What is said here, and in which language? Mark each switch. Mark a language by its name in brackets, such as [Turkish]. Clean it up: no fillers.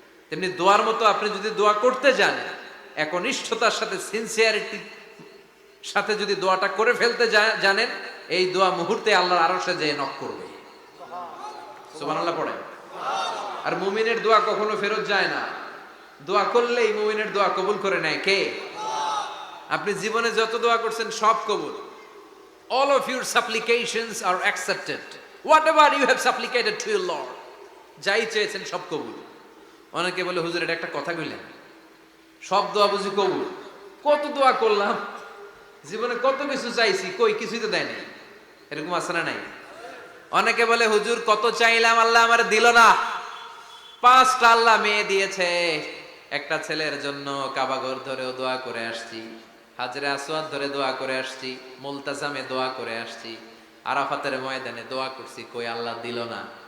[Bangla] তেমনি দোয়ার মতো আপনি যদি দোয়া করতে যান, একনিষ্ঠতার সাথে সিনসিয়ারিটি সাথে যদি দোয়াটা করে ফেলতে জানেন, এই দোয়া মুহূর্তে আল্লাহর আরশে যেয়ে নক করবে। সুবহানাল্লাহ পড়ে। আর মুমিনের দোয়া কখনো ফেরত যায় না। দোয়া করলেই মুমিনের দোয়া কবুল করে নেয় কে? আপনি জীবনে যত দোয়া করছেন সব কবুল। [English] All of your supplications are accepted. Whatever you have supplicated to your Lord, [Bangla] যাই চেয়েছেন সব কবুল। অনেকে বলে হুজুর এটা একটা কথা কইলেন, সব দোয়া বুঝি কবুল? কত দোয়া করলাম, জীবনে কত কিছু চাইছি, কই কিছুই তো দেয় নাই। এরকম আছে না নাই? অনেকে বলে হুজুর কত চাইলাম আল্লাহ আমার দিল না। 5টা আল্লাহ মেয়ে দিয়েছে, একটা ছেলের জন্য কাবাঘর ধরেও দোয়া করে আসছি, হাজরে আসওয়াদ ধরে দোয়া করে আসছি, মুলতাজামে দোয়া করে আসছি, আরাফাতের ময়দানে দোয়া করছি, কই আল্লাহ দিল না।